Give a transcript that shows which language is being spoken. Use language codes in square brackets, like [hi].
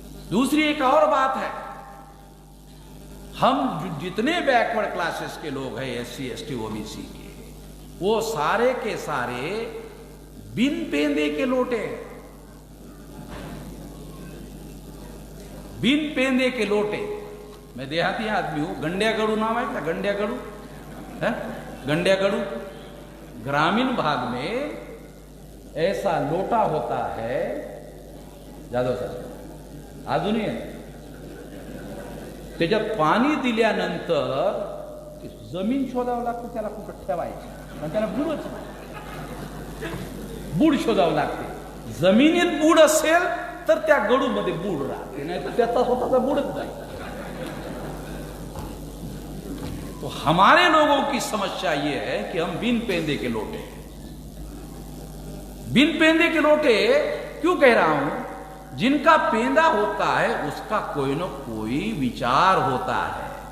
[hi] दूसरी एक और बात है, हम जितने बैकवर्ड क्लासेस के लोग हैं, SC ST OBC के, वो सारे के सारे बिन पेंदे के लोटे, बिन पेंदे के लोटे। मैं देहाती आदमी हूं, गंड्यागड़ू नाम है क्या? गंड्यागड़ू है, गंड्यागड़ू ग्रामीण भाग में ऐसा लोटा होता है। जादव सर आधुनिक है, [mr] त्याच्यात पाणी दिल्यानंतर जमीन शोधावं लागतं त्याला कुठं ठेवायचं, पण त्याला बुडच बूड शोधावं लागते. जमिनीत बूड असेल तर त्या गडूमध्ये बूड राहते, नाही तर त्याचा स्वतःचा बूडच नाही. [hi] तो हमारे लोगों की समस्या यह है कि हम बिन पेंदे के लोटे हैं. बिन पेंदे के लोटे क्यों कह रहा हूं? जिनका पेंदा होता है उसका कोई न कोई विचार होता है.